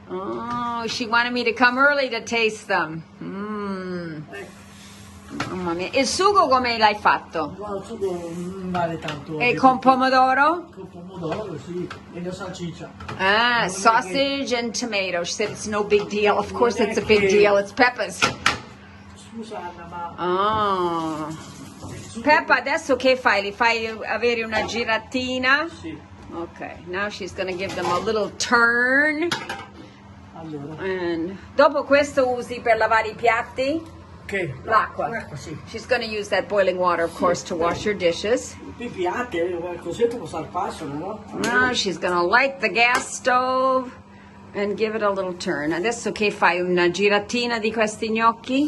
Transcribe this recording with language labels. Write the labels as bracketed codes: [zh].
[en] Oh, she wanted me to come early to taste them. [it] Ecco. Mamma mia. Il sugo come l'hai fatto? Guarda, il sugo non vale tanto. E con pomodoro? Con pomodoro, sì. E la salsiccia. [en] Ah, sausage and tomato. She said it's no big deal. Of course it's a big deal. It's Peppa's. [it] Scusa Anna, ma... Oh. Peppa, adesso che fai? Li fai avere una giratina? Sì. [en] Okay, now she's going to give them a little turn. [it] Allora. And dopo questo usi per lavare I piatti? Che? L'acqua. L'acqua, sì. [en] She's going to use that boiling water, of course, to wash your dishes. [it] I piatti, così tu puoi passano, no? [en] Now she's going to light the gas stove and give it a little turn. [it] Adesso che fai? Una giratina di questi gnocchi?